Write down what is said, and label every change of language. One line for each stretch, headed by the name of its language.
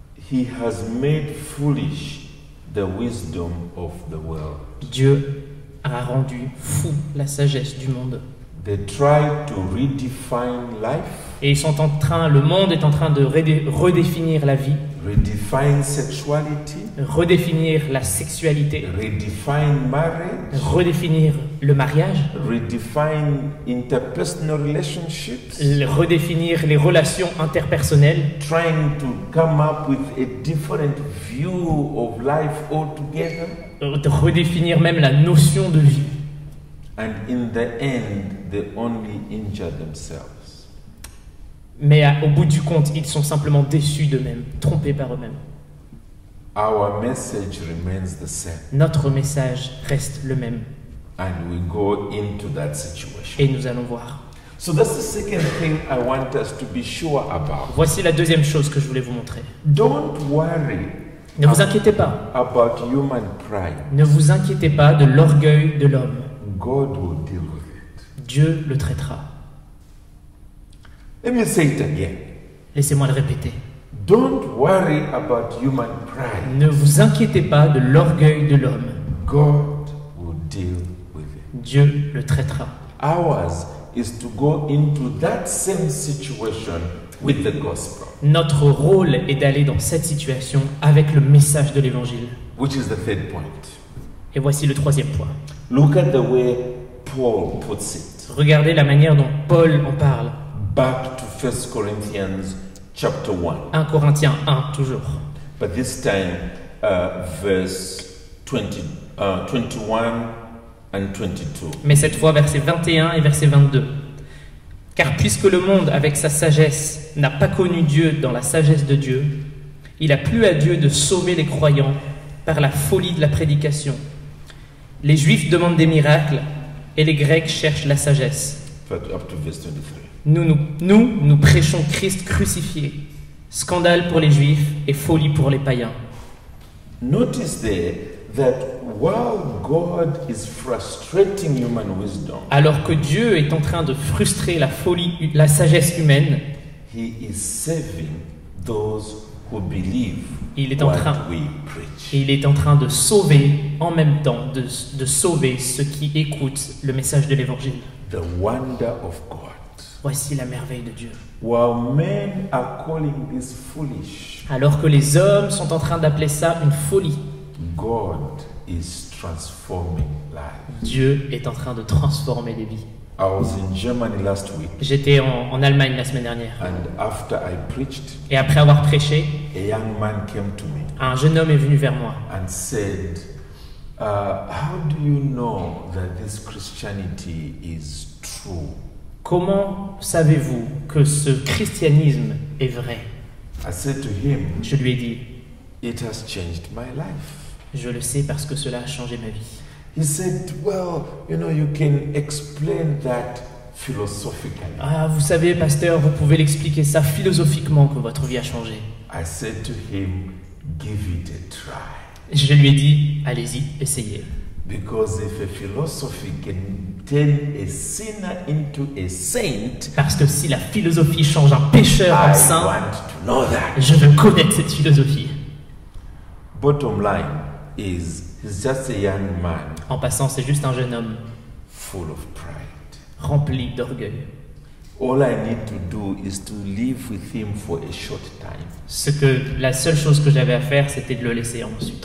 English: He has made foolish the wisdom of the world.
French: Dieu a rendu fou la sagesse du monde.
English: They try to redefine life,
French: Et le monde est en train de redéfinir la vie,
English: redefine sexuality,
French: redéfinir la sexualité,
English: redefine marriage,
French: redéfinir le mariage,
English: redefine interpersonal relationships,
French: redéfinir les relations interpersonnelles,
English: trying to come up with a different view of life altogether.
French: de redéfinir même la notion de vie.
English: And in the end, they only injure themselves.
French: Mais au bout du compte, ils sont simplement déçus d'eux-mêmes, trompés par eux-mêmes.
English: our message remains the same.
French: Notre message reste le même.
English: And we go into that situation.
French: Et nous allons voir.
English: So that's the second thing I want us to be sure about.
French: Voici la deuxième chose que je voulais vous montrer.
English: Don't worry
French: Ne vous inquiétez pas.
English: about human pride.
French: Ne vous inquiétez pas de l'orgueil de l'homme.
English: God will deal with it.
French: Dieu le traitera.
English: Let me say it again.
French: Laissez-moi le répéter.
English: Don't worry about human pride.
French: Ne vous inquiétez pas de l'orgueil de l'homme.
English: God will deal with it.
French: Dieu le traitera.
English: Ours is to go into that same situation with the gospel,
French: Notre rôle est d'aller dans cette situation avec le message de l'Évangile.
English: which is the third point.
French: Et voici le troisième point.
English: Look at the way Paul puts it.
French: Regardez la manière dont Paul en parle.
English: Back to 1 Corinthians chapter 1.
French: 1 Corinthiens 1, toujours.
English: But this time, verse 21 and 22.
French: Mais cette fois, versets 21 et verset 22. Car puisque le monde, avec sa sagesse, n'a pas connu Dieu dans la sagesse de Dieu, il a plu à Dieu de sauver les croyants par la folie de la prédication. Les Juifs demandent des miracles et les Grecs cherchent la sagesse.
English: Up to verse 23.
French: Nous prêchons Christ crucifié, scandale pour les Juifs et folie pour les païens.
English: Notice there that while God is frustrating human wisdom,
French: Alors que Dieu est en train de frustrer la sagesse humaine,
English: He is saving those who believe
French: Il est en
English: what
French: train-
English: we preach.
French: et il est en train de sauver en même temps, de sauver ceux qui écoutent le message de l'Évangile.
English: The wonder of God.
French: Voici la merveille de Dieu.
English: While men are calling this foolish,
French: Alors que les hommes sont en train d'appeler ça une folie,
English: God is transforming lives.
French: Dieu est en train de transformer les vies.
English: I was in Germany last week,
French: J'étais en Allemagne la semaine dernière,
English: and after I preached,
French: et après avoir prêché,
English: a young man came to me
French: un jeune homme est venu vers moi
English: and said, how do you know that this Christianity is true?
French: Comment savez-vous que ce christianisme est vrai?
English: I said to him,
French: Je lui ai dit,
English: it has changed my life.
French: je le sais parce que cela a changé ma vie.
English: He said, well, you can explain that philosophically.
French: Ah, vous savez, pasteur, vous pouvez l'expliquer ça philosophiquement que votre vie a changé.
English: I said to him, give it a try.
French: Je lui ai dit, allez-y, essayez.
English: Because if a philosophy can turn a sinner into a saint,
French: Parce que si la philosophie change un pécheur en
English: I
French: saint,
English: want to know that.
French: je veux connaître cette philosophie.
English: Bottom line is, he's just a young man
French: En passant, c'est juste un jeune homme
English: full of pride.
French: rempli d'orgueil.
English: All I need to do is to live with him for a short time.
French: La seule chose que j'avais à faire, c'était de le laisser ensuite